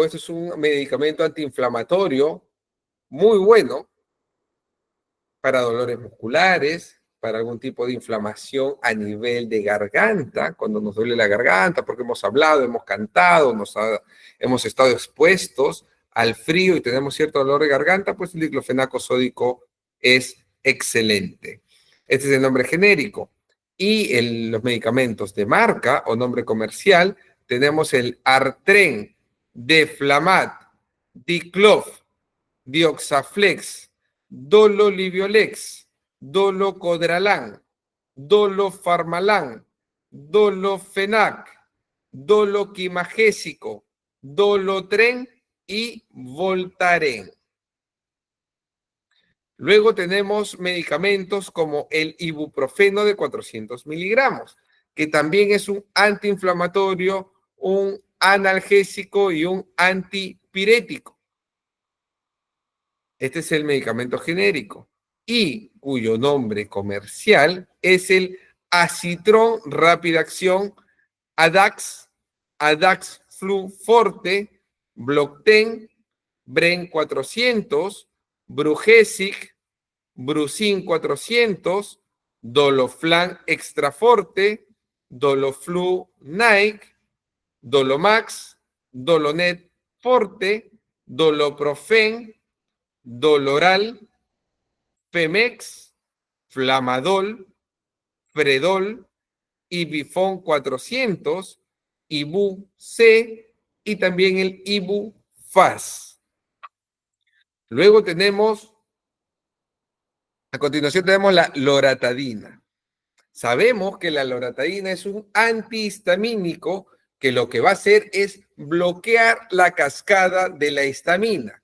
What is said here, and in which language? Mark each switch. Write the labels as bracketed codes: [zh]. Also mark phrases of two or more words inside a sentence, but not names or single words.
[es] Este es un medicamento antiinflamatorio muy bueno para dolores musculares, para algún tipo de inflamación a nivel de garganta, cuando nos duele la garganta, porque hemos hablado, hemos cantado, hemos estado expuestos al frío y tenemos cierto dolor de garganta, pues el diclofenaco sódico es excelente. Este es el nombre genérico. Y los medicamentos de marca o nombre comercial, tenemos el Artren, Deflamat, Diclof, Dioxaflex, Dololiviolex, Dolocodralán, Dolofarmalán, Dolofenac, doloquimagésico, dolotren y Voltaren. Luego tenemos medicamentos como el ibuprofeno de 400 miligramos, que también es un antiinflamatorio, un analgésico y un antipirético. Este es el medicamento genérico y cuyo nombre comercial es el Acitron Rápida Acción Adax, Adax Flu Forte, Blocten, Bren 400, Brugesic, Brucin 400, Doloflan Extra Forte, Doloflu Nike, Dolomax, Dolonet Forte, Doloprofen, Doloral, Femex, Flamadol, Fredol, Ibifon 400, Ibu C y también el Ibu FAS. Luego tenemos, a continuación tenemos la loratadina. Sabemos que la loratadina es un antihistamínico que lo que va a hacer es bloquear la cascada de la histamina.